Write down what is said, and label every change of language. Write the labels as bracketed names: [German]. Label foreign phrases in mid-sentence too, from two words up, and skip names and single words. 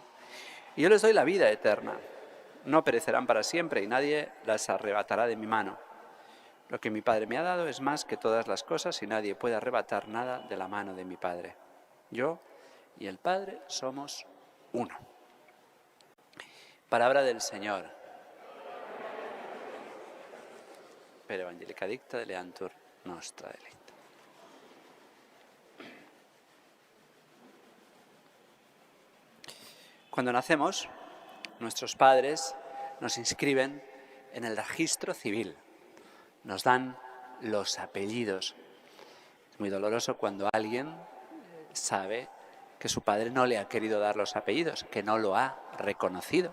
[Spanish] Y yo les doy la vida eterna. No perecerán para siempre y nadie las arrebatará de mi mano. Lo que mi Padre me ha dado es más que todas las cosas y nadie puede arrebatar nada de la mano de mi Padre. Yo y el Padre somos uno. Palabra del Señor. [Latin] Per Evangelica dicta deleantur nostra delecta. [Spanish] Cuando nacemos, nuestros padres nos inscriben en el registro civil. Nos dan los apellidos. Es muy doloroso cuando alguien sabe que su padre no le ha querido dar los apellidos, que no lo ha reconocido.